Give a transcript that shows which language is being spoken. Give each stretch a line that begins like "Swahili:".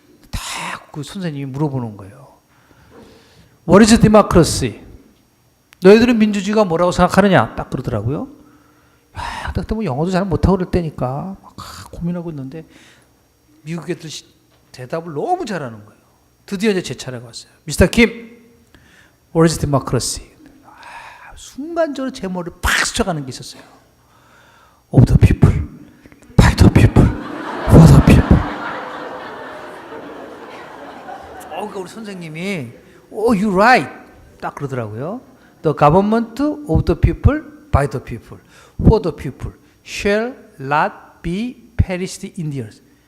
Korean: 딱 그 선생님이 물어보는 거예요.
English: What is democracy?
Korean: 너희들은 민주주의가 뭐라고 생각하느냐? 딱 그러더라고요. 그때 뭐 영어도 잘 못하고 그럴 때니까 막 고민하고 있는데 미국 애들 대답을 너무 잘하는 거예요. 드디어 이제 제 차례가 왔어요.
English: 미스터 킴, What is democracy?
Korean: 순간적으로 제 머리를 팍 스쳐가는 게 있었어요.
English: Of the people, by the people, for the people.
Korean: 그러니까 우리 선생님이
English: you're right.
Korean: 딱 그러더라고요.
English: The government of the people, by the people, for the people, shall not be perished in the earth.